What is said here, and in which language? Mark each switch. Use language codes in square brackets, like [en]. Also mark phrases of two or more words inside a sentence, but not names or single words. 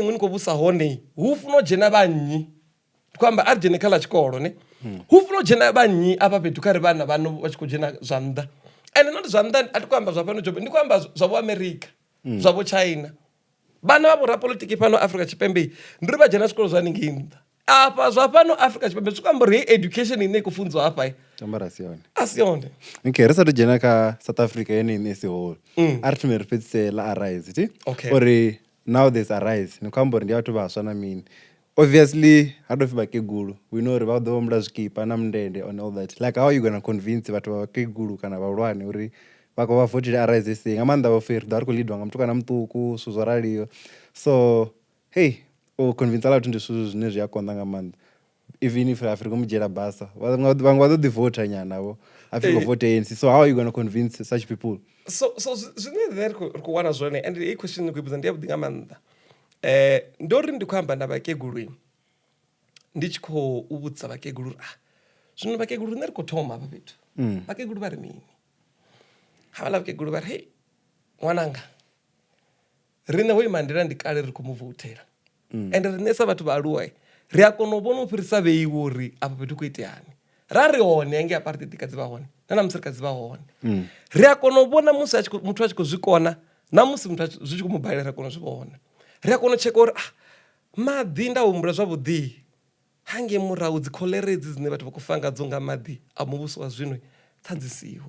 [ve] iṅwe ni khou vhusa hone hu funa u dzhena vhannyi ndi khou amba a ri dzhene kha ḽa tshikolo ne hu funa u dzhena vhannyi afha fhethu kha ri vhana vhano vha tshi khou dzhena zwa nnḓa ende not zwa nnḓa a ti khou amba zwa fhano Joburg ndi khou amba zwa vho America zwa vho China vhana vha vhorapolitiki fhano Afrika Tshipembe ndi ri vha dzhena zwikolo zwa haningei nnḓa afha zwa fhano Afrika Tshipembe zwi khou amba uri hei education ine i khou funziwa hafha a si yone okay ri sathu dzhena kha South Africa yene ine si whole a ri thome ri fhedzise ḽa arise ti uri [en] now there's [ve] arise ni khou amba uri ndi vhathu vhaswa na mini obviously ha tou pfi vhakegulu [en] we know [ve] uri vha ḓo vhombula zwikipa na mundende [en] on all that like how are you gonna convince [ve] vhathu vha vhakegulu kana vhahulwane uri vha khou vha votela AriseSA nga maanḓa vho feri ḓo ri khou lidwa nga mutukana muṱuku zwithu zwo raliho so hey o convince vhathu ndi zwithu zwine zwi a konḓa nga maanḓa [en] even if [ve] Africa mu dzhiela basa vhaṅwe vha ḓo ḓi vota nyanavho Africa vote ANC [en] so how are you going to convince such people [ve] so zwine ri khou wana zwone [en] and i question [ve] ni khou ibudza ndi ya vhuḓi nga maanḓa ndo ri ndi khou amba na vhakegulu ndi tshi khou vhudza vhakegulu zwino vhakegulu nṋe ri khou thoma hafha fhethu vhakegulu vha ri mini havhaḽa vhakegulu vha ri hei ṅwananga riṋe ho ima ndila ndi kale ri khou mu voutela ende riṋe sa vhathu vha aluwa ri a kona u vhona u fhirisa vheiwe uri afha fhethu khou iteani ra ri hone hange apartheid ka dzi vha hone na namusi ri kha dzi vha hone ri a kona u vhona musi muthu a tshi khou zwi kona na musi muthu zwi tshi khou mubalela ri a kona u zwi vhona, ri a kona u tsheka uri maḓi nda humbula zwavhuḓi hange murahu dzi kholera edzi dzine vhathu vha khou fa ngadzo nga maḓi a muvhuso wa zwino ṱhanzi siho.